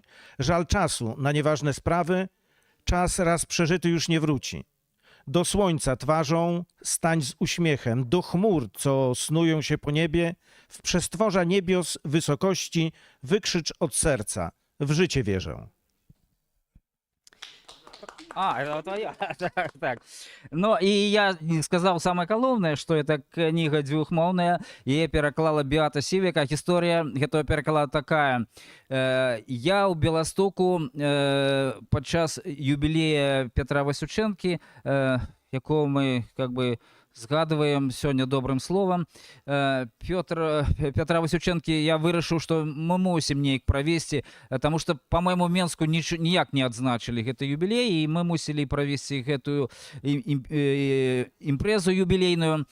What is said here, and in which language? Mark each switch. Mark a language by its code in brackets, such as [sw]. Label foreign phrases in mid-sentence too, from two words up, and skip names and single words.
[pl] Żal czasu na nieważne sprawy, czas raz przeżyty już nie wróci. Do słońca twarzą stań z uśmiechem, do chmur, co snują się po niebie, w przestworza niebios wysokości wykrzycz od serca, w życie wierzę. [ru] Это я. Так. [be] Ну, і я сказаў самае галоўнае, што это кніга дзвюхмоўная, яе пераклала Беата Сівек, а гісторыя гэтага пераклада такая. Я ў Беластоку падчас юбілея Петра Васючэнкі, якого мы [ru] как бы [be] згадываем сёння добрым словам, Петра Васючэнкі я вырашыў, што мы мусім неяк правесці, таму што, па-мойму, Менску ніяк не адзначылі гэты юбілей, і мы мусілі правесці гэтую імпрэзу юбілейную.